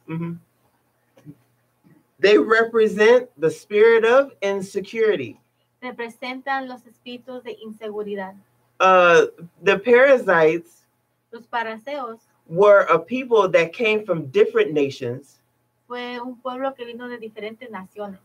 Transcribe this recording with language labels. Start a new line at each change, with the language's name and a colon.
English: mhm, they represent the spirit of insecurity.
Spanish: representan los espíritus de inseguridad.
English: The Perizzites
Spanish: Los fariseos
English: were a people that came from different nations,
Spanish: fue un pueblo que vino de diferentes naciones,